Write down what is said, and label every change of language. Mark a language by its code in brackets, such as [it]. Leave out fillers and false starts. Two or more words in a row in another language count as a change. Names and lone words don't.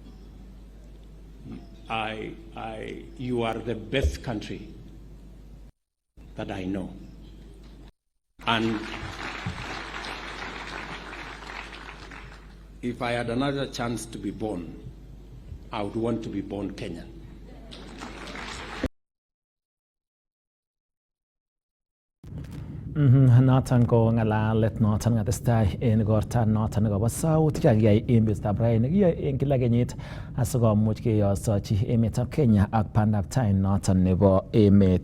[en] You are the best country that I know. And if I had another chance to be born, I would want to be born Kenyan. [sgc] Noton ko ngalalet noton ngatestai en igorta noton nebo sautik kakiyai en betutab raini kiyoe en kila kenyit asikomuch keyosochi emetab Kenya ak bandab tai noton nebo emet.